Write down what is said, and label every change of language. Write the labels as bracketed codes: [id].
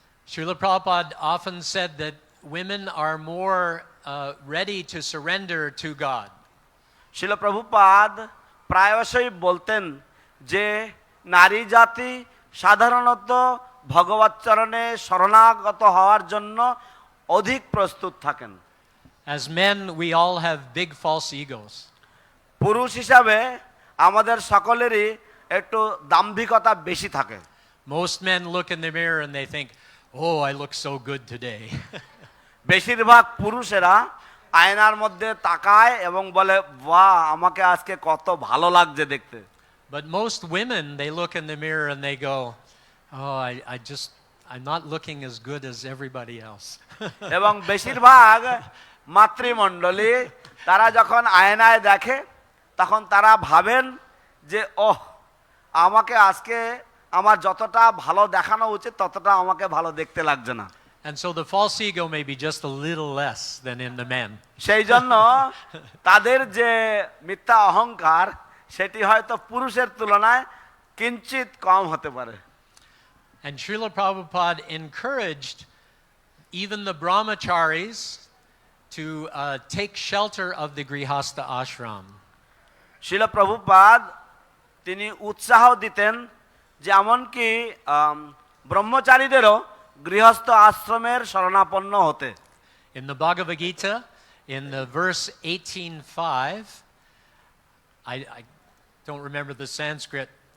[en] Srila Prabhupada often said that women are more ready to surrender to God. [bn] শিল প্রভুপাদ প্রায়শই বলতেন যে নারী জাতি সাধারণত ভগবৎ চরণে শরণাগত হওয়ার জন্য অধিক প্রস্তুত থাকেন। [en] As men, we all have big false egos. [bn] পুরুষ হিসাবে আমাদের সকলেরই একটু দাম্ভিকতা বেশি থাকে। [en] Most men look in the mirror and they think, "Oh, I look so good today." [bn] বেশিরভাগ পুরুষেরা আয়নার মধ্যে তাকায় এবং বলে, বাহ, আমাকে আজকে কত ভালো লাগছে দেখতে। [en] But most women, they look in the mirror and they go, "Oh, I'm not looking as good as everybody else." [bn] এবং বেশিরভাগ মাতৃমণ্ডলী তারা যখন আয়নায় দেখে তখন তারা ভাবেন যে ওহ, আমাকে আজকে আমার যতটা ভালো দেখানো উচিত ততটা আমাকে ভালো দেখতে লাগছে না। [en] And so the false ego may be just a little less than in the men. [bn] সেই জন্য তাদের যে মিথ্যা অহংকার সেটি হয়তো পুরুষের তুলনায় কিঞ্চিত কম হতে পারে। [en] And Srila Prabhupada encouraged even the brahmacharis to take shelter of the Grihastha ashram. [bn] শিল প্রভুপাদ তিনি উৎসাহ দিতেন যে এমনকি ব্রহ্মচারীদেরও গৃহস্থ আশ্রমের শরণাপন্ন হতে। [en] In the Bhagavad Gita, in the verse 18:5, I don't remember the Sanskrit